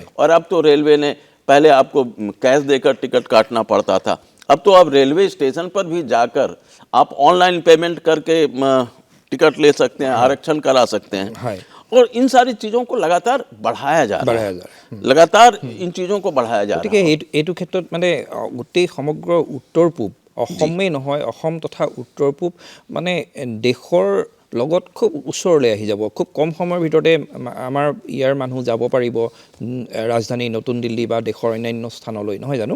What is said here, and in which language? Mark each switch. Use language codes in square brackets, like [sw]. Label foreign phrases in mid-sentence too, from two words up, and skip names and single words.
[hi] और अब तो रेलवे ने, पहले आपको कैश देकर टिकट काटना पड़ता था, अब तो आप रेलवे स्टेशन पर भी जाकर आप [en] online payment [hi] करके टिकट ले सकते हैं, आरक्षण करा सकते हैं। और इन सारी चीज़ों को लगातार बढ़ाया जा रहा है, लगातार इन चीज़ों को बढ़ाया जा रहा है। [as] গতিকে এইটো ক্ষেত্ৰত মানে গোটেই সমগ্ৰ উত্তৰ পূব অসমেই নহয়, অসম তথা উত্তৰ পূব মানে দেশৰ লগত খুব ওচৰলৈ আহি যাব। খুব কম সময়ৰ ভিতৰতে আমাৰ ইয়াৰ মানুহ যাব পাৰিব ৰাজধানী নতুন দিল্লী বা দেশৰ অন্যান্য স্থানলৈ, নহয় জানো?